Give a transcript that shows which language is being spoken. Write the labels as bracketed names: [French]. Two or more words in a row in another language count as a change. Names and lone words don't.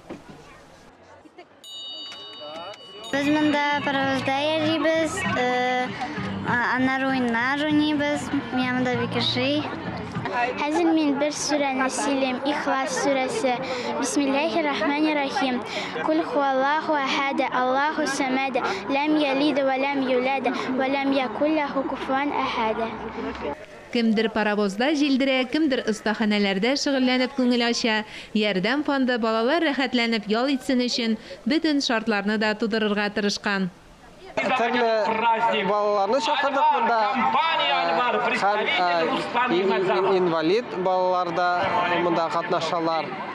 [Tatar] Без монда паровозда йөрибез, аннары уйнар уйныйбыз. Мин монда бик яхшы. Хәзер мин бер сүрәне сөйлим, Ихлас сүрәсе. [Arabic] بسم الله الرحمن الرحيم. قل هو الله أحد، الله الصمد، لم يلد ولم يولد، ولم يكن له كفوا أحد. [Tatar] Кемдер паровозда җилдерә, кемдер остаханәләрдә шөгыльләнеп күңел ача. Ярдәм фонды балалар рәхәтләнеп ял итсен өчен бөтен шартларны да тудырырга тырышкан. Төрле балаларны чакырдык монда. Һәм инвалид балалар да монда катнашалар.